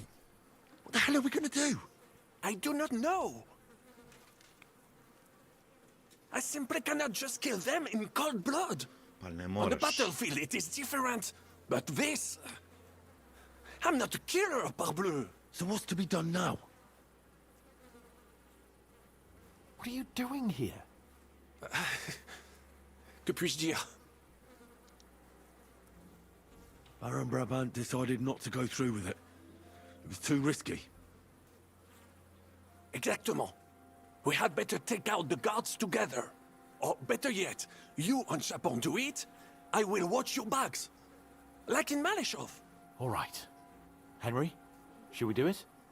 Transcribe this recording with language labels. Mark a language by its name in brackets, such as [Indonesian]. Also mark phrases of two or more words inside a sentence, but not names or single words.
[English] What the hell are we going to do? I do not know. I simply cannot just kill them in cold blood. [Slovenian] Pa ne [English] On the [Slovenian] moraš. [English] battlefield, it is different. But this... I'm not a killer, parbleu. So what's to be done now? What are you doing here? [French] Que puis-je dire? [English] Baron Brabant decided not to go through with it. It was too risky. [French] Exactement. [English] We had better take out the guards together. Or better yet, you and Chapon do it, I will watch your bags. Like in Malishov. All right. Henry, should we do it?